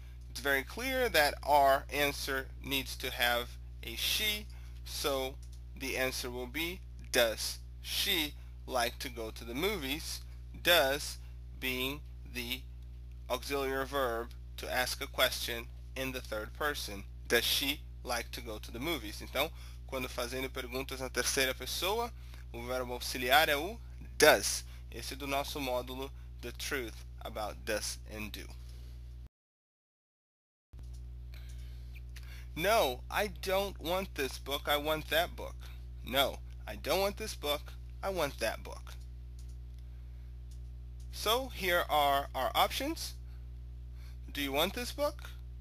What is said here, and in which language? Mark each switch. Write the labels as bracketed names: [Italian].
[English] It's very clear that our answer needs to have a she, so the answer will be, does she like to go to the movies? Does being the auxiliary verb to ask a question in the third person. Does she like to go to the movies? [Portuguese] Então, quando fazendo perguntas na terceira pessoa, o verbo auxiliar é o does. Esse é do nosso módulo The Truth About Does and Do. [English] No, I don't want this book, I want that book. No, I don't want this book, I want that book. So here are our options. Do you want this book?